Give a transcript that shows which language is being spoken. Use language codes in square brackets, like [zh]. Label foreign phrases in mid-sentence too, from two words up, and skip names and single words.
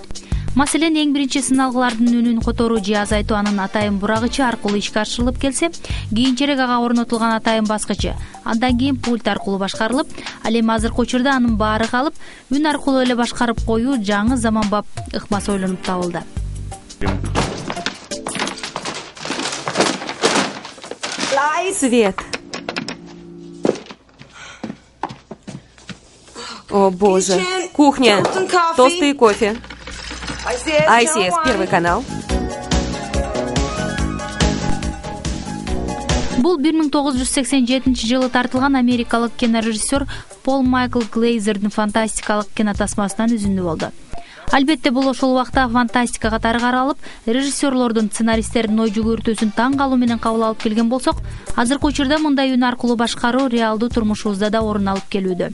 [ky] Маселен, эң биринчи сыналгылардын үнүн которуу же азайтуу анын атайын бурагычы аркылуу ишке ашырылып келсе, кийинчерээк ага орнотулган атайын баскычы, андан кийин пульт аркылуу башкарылып, ал эми азыркы учурда анын баары калып, үн аркылуу эле башкарып коюу жаңы заманбап ыкмасы ойлонуп табылды. [ru] Свет. О боже. Кухня. Тосты и кофе. ICS, Первый канал. [ky] Бул 1987-жылы тартылган америкалык кинорежиссер Пол Майкл Глейзердин фантастикалык кинотасмасынан үзүндү болду. Албетте, бул ошол убакта фантастика катары каралып, режиссерлордун, сценаристтердин ой жүгүртүүсүн таң калуу менен кабыл алып келген болсок, азыркы учурда мындай үн аркылуу башкаруу реалдуу турмушубузда да орун алып келүүдө.